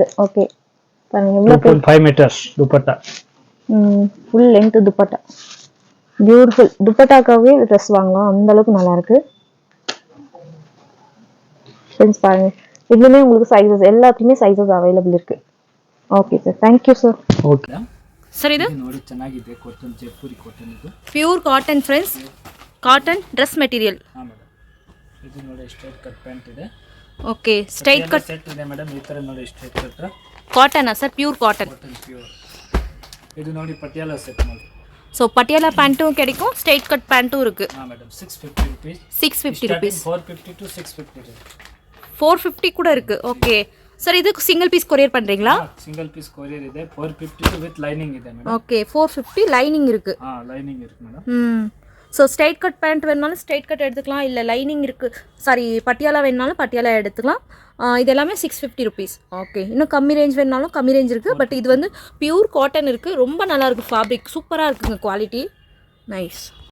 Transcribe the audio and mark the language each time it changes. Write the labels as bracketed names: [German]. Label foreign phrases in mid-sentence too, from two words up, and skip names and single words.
[Tamil] ஓகே, பாருங்க எவ்வளவு 2.5 மீட்டர்ஸ் துப்பட்டா. [English] full length dupatta, beautiful. [Tamil] துப்பட்டாக்காவே ட்ரெஸ் வாங்கலாம், அந்த அளவுக்கு நல்லா இருக்கு. ஃப்ரெண்ட்ஸ் பாருங்க, இதுலயுமே உங்களுக்கு சைஸஸ், எல்லாத்துலயுமே [English] sizes available [Tamil] இருக்கு. [English] okay sir, thank you sir. ಓಕೆ [Kannada] ಸರ್, ಇದು ನೋಡಿ ಚೆನ್ನಾಗಿದೆ, ಕಾಟನ್, ಜೈಪುರಿ ಕಾಟನ್. ಇದು [English] pure cotton friends, cotton dress material. [Kannada] ಹಾ ಮೇಡಮ್. ಇದು ನೋಡಿ [English] straight cut pant [Kannada] ಇದೆ. [English] okay, straight cut [Kannada] ಸೆಟ್ ಇದೆ ಮೇಡಮ್. ಈ ತರ ನೋಡಿ [English] straight cut cotton sir, pure cotton. [Kannada] ಪ್ಯೂರ್. ಇದು ನೋಡಿ ಪಟಿಯಾಲ ಸೆಟ್ ನೋಡಿ. [Tamil] ஸோ பட்டியாலா பேண்ட்டும் கிடைக்கும், [English] straight cut [Tamil] பேண்ட்டும் இருக்கு. [English] ಹಾ ಮೇಡಮ್, 650 rupees. 650 rupees. 450 to 650. [Tamil] 450 கூட இருக்கு. ஓகே சார், இது [English] single piece [Tamil] கொரியர் பண்றீங்களா? [English] single piece courier [Tamil] ಇದೆ. 450 [English] with lining [Tamil] ಇದೆ ಮೇಡಮ್. ஓகே, 450 லைனிங் இருக்கு. லைனிங் இருக்கு மேடம். ஸோ [English] straight cut pant [Tamil] வேணுனாலும் [English] straight cut [Tamil] எடுத்துக்கலாம், இல்லை லைனிங் இருக்குது, சாரி பட்டியாலா வேணுனாலும் பட்டியாலா எடுத்துக்கலாம். இது எல்லாமே 650 rupees. ஓகே, இன்னும் கம்மி ரேஞ்ச் வேணுனாலும் கம்மி ரேஞ்ச் இருக்குது. பட் இது வந்து [English] pure cotton [Tamil] இருக்குது, ரொம்ப நல்லா இருக்குது, ஃபேப்ரிக் சூப்பராக இருக்குங்க, [English] quality nice.